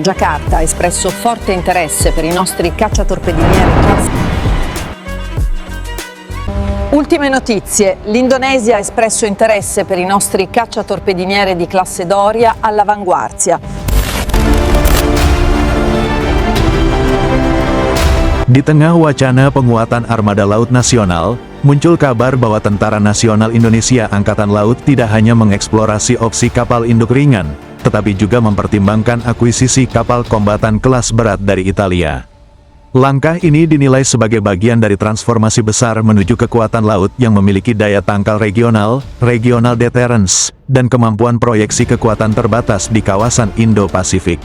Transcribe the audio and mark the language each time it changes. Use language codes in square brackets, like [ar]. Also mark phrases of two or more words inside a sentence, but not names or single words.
[it] Giacarta ha espresso forte interesse per i nostri cacciatorpedinieri. Ultime notizie. L'Indonesia ha espresso interesse per i nostri cacciatorpediniere di classe Doria all'avanguardia. [id] Di tengah wacana penguatan armada laut nasional, muncul kabar bahwa Tentara Nasional Indonesia Angkatan Laut tidak hanya mengeksplorasi opsi kapal induk ringan, tetapi juga mempertimbangkan akuisisi kapal kombatan kelas berat dari Italia. Langkah ini dinilai sebagai bagian dari transformasi besar menuju kekuatan laut yang memiliki daya tangkal regional, [en] regional deterrence, [id] dan kemampuan proyeksi kekuatan terbatas di kawasan Indo-Pasifik.